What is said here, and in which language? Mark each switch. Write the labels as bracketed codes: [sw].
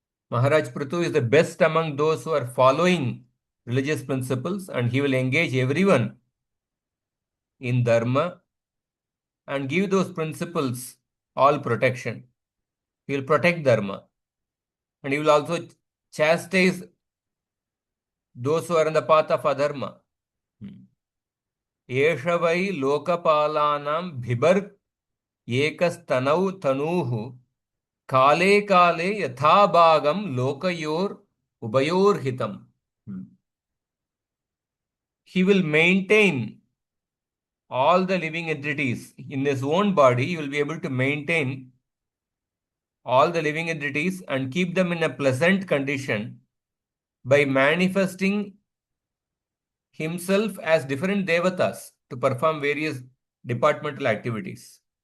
[en] Maharaj Prthu is the best among those who are following religious principles, and he will engage everyone in dharma and give those principles all protection. He will protect dharma, and he will also chastise those who are in the path of adharma. [sa] एष वै लोकपालानां बिभर् एकस्तनौ तनूः काले काले यथाभागं लोकयोर उभयोर्हितम्. [en] He will maintain all the living entities in his own body. He will be able to maintain all the living entities and keep them in a pleasant condition by manifesting himself as different devatas to perform various departmental activities.